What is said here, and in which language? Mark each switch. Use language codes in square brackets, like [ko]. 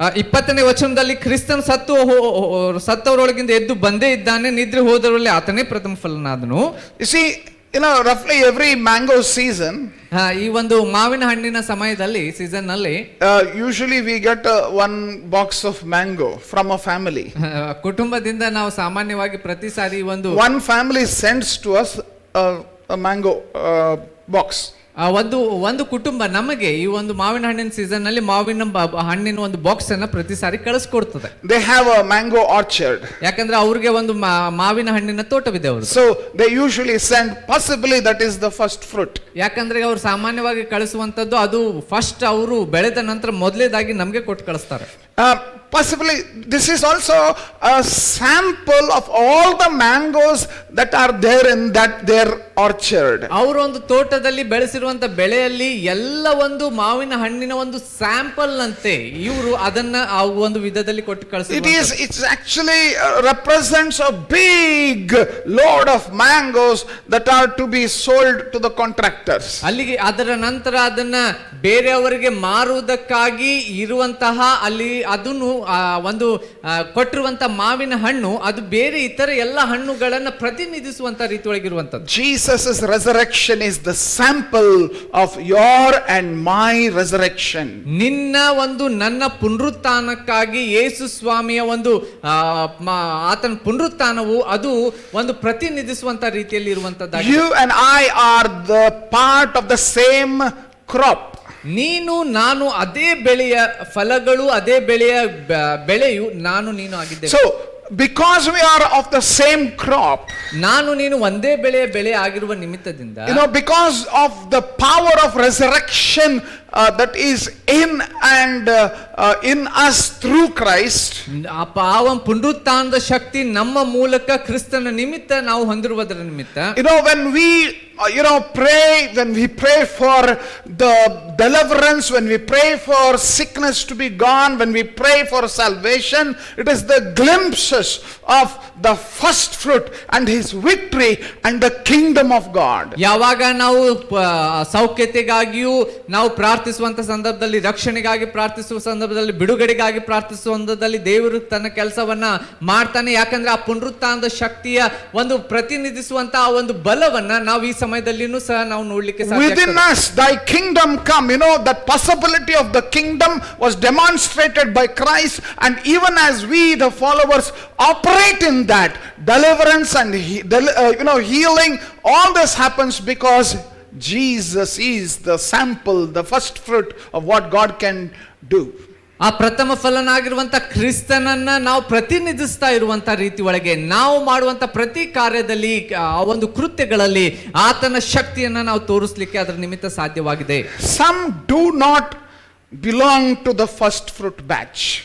[kn] 20ನೇ ವಚನದಲ್ಲಿ ಕ್ರಿಸ್ತನ ಸತ್ತವರೊಳಗಿಂದ ಎದ್ದು ಬಂದೇ ಇದ್ದಾನೆ, ನಿದ್ರೆ ಹೋದವರಲ್ಲಿ ಆತನೇ ಪ್ರಥಮ ಫಲನಾದನು. [en] You see, roughly every mango season, [kn] ಈ ಒಂದು ಮಾವಿನ ಹಣ್ಣಿನ ಸಮಯದಲ್ಲಿ ಸೀಸನ್ ನಲ್ಲಿ [en] usually we get one box of mango from a family. [kn] ಕುಟುಂಬದಿಂದ ನಾವು ಸಾಮಾನ್ಯವಾಗಿ ಪ್ರತಿ ಸಾರಿ [en] one family sends to us a mango box. [kn] ಒಂದು ಕುಟುಂಬ ನಮಗೆ ಈ ಒಂದು ಮಾವಿನ ಹಣ್ಣಿನ ಸೀಸನ್ ನಲ್ಲಿ ಮಾವಿನ ಹಣ್ಣಿನ ಒಂದು ಬಾಕ್ಸ್ ಅನ್ನ ಪ್ರತಿ ಸಾರಿ ಕಳಿಸ್ಕೊಡ್ತದೆ. [en] They have a mango orchard. [kn] ಯಾಕಂದ್ರೆ ಅವ್ರಿಗೆ ಒಂದು ಮಾವಿನ ಹಣ್ಣಿನ ತೋಟವಿದೆ ಅವರು. [en] So they usually send, possibly that is the first fruit. [kn] ಯಾಕಂದ್ರೆ ಅವರು ಸಾಮಾನ್ಯವಾಗಿ ಕಳಿಸುವಂತದ್ದು ಅದು ಫಸ್ಟ್ ಅವರು ಬೆಳೆದ ನಂತರ ಮೊದಲೇದಾಗಿ ನಮಗೆ ಕೊಟ್ಟು ಕಳಿಸ್ತಾರೆ. [en] Possibly this is also a sample of all the mangoes that are there in their orchard. [kn] ಅವರು ಒಂದು ತೋಟದಲ್ಲಿ ಬೆಳೆಸಿರುವಂತ ಬೆಳೆಯಲ್ಲಿ ಎಲ್ಲ ಒಂದು ಮಾವಿನ ಹಣ್ಣಿನ ಒಂದು ಸ್ಯಾಂಪಲ್ ಅಂತೆ ಇವರು ಅದನ್ನ ಆ ಒಂದು ವಿಧದಲ್ಲಿ ಕೊಟ್ಟು ಕಳಿಸ್ತಾರೆ. [en] It's actually represents a big load of mangoes that are to be sold to the contractors. [kn] ಅಲ್ಲಿಗೆ ಅದರ ನಂತರ ಅದನ್ನ ಬೇರೆಯವರಿಗೆ ಮಾರುವುದಕ್ಕಾಗಿ ಇರುವಂತಹ ಅಲ್ಲಿ ಅದನ್ನು ಒಂದು ಕೊಟ್ಟಿರುವಂತ ಮಾವಿನ ಹಣ್ಣು ಅದು ಬೇರೆ ಇತರ ಎಲ್ಲ ಹಣ್ಣುಗಳನ್ನ ಪ್ರತಿನಿಧಿಸುವಂತ ರೀತಿಯೊಳಗಿರುವಂತದ್ದು. [en] Jesus' resurrection is the sample of your and my resurrection. [kn] ನಿನ್ನ ಒಂದು ನನ್ನ ಪುನರುತ್ಥಾನಕ್ಕಾಗಿ ಯೇಸು ಸ್ವಾಮಿಯ ಒಂದು ಆತನ ಪುನರುತ್ಥಾನವು ಅದು ಒಂದು ಪ್ರತಿನಿಧಿಸುವಂತ ರೀತಿಯಲ್ಲಿ ಇರುವಂತದ್ದಾಗಿದೆ. [en] You and I are the part of the same crop. [kn] ನೀನು ನಾನು ಅದೇ ಬೆಳೆಯ ಫಲಗಳು ಅದೇ ಬೆಳೆಯು ನಾನು ನೀನು ಆಗಿದ್ದೇವೆ. [en] So because we are of the same crop, [kn] ನಾನು ನೀನು ಒಂದೇ ಬೆಳೆ ಆಗಿರುವ ನಿಮಿತ್ತದಿಂದ, [en] because of the power of resurrection that is in and in us through Christ, [kn] ಪುನರುತ್ಥಾನದ ಶಕ್ತಿ ನಮ್ಮ ಮೂಲಕ ಕ್ರಿಸ್ತನ ನಿಮಿತ್ತ ನಾವು ಹೊಂದಿರುವುದರ ನಿಮಿತ್ತ, [en] when we pray, when we pray for the deliverance, when we pray for sickness to be gone, when we pray for salvation, it is the glimpses of the first fruit and his victory and the kingdom of God. [kn] ಯಾವಾಗ ನಾವು ಸೌಖ್ಯತೆಗಾಗಿಯೂ ನಾವು ಪ್ರಾರ್ಥಿಸುವಂತ ಸಂದರ್ಭದಲ್ಲಿ, ರಕ್ಷಣೆಗಾಗಿ ಪ್ರಾರ್ಥಿಸುವ ಸಂದರ್ಭದಲ್ಲಿ, ಬಿಡುಗಡೆಗಾಗಿ ಪ್ರಾರ್ಥಿಸುವ ಸಂದರ್ಭದಲ್ಲಿ ದೇವರು ತನ್ನ ಕೆಲಸವನ್ನ ಮಾಡ್ತಾನೆ. ಯಾಕಂದ್ರೆ ಆ ಪುನರುತ್ಥಾನದ ಶಕ್ತಿಯ ಒಂದು ಪ್ರತಿನಿಧಿಸುವಂತ ಆ ಒಂದು ಬಲವನ್ನ ನಾವು ಈ ಸಮಯದಲ್ಲಿನೂ ಸಹ ನಾವು ನೋಡ್ಲಿಕ್ಕೆ ಸಾಧ್ಯ [en] Within [kn] ಆಗ್ತದೆ. [en] us, thy kingdom come. You know, that possibility of the kingdom was demonstrated by Christ, and even as we, the followers, operate in that, deliverance and healing, all this happens because Jesus is the sample, the first fruit of what God can do. [kn] ಆ ಪ್ರಥಮ ಫಲನಾಗಿರುವಂತ ಕ್ರಿಸ್ತನನ್ನ ನಾವು ಪ್ರತಿನಿಧಿಸ್ತಾ ಇರುವಂತ ರೀತಿ ಒಳಗೆ ನಾವು ಮಾಡುವಂತ ಪ್ರತಿ ಕಾರ್ಯದಲ್ಲಿ ಆ ಒಂದು ಕೃತ್ಯಗಳಲ್ಲಿ ಆತನ ಶಕ್ತಿಯನ್ನ ನಾವು ತೋರಿಸ್ಲಿಕ್ಕೆ ಅದರ ನಿಮಿತ್ತ ಸಾಧ್ಯವಾಗಿದೆ. [en] Some do not belong to the first fruit batch.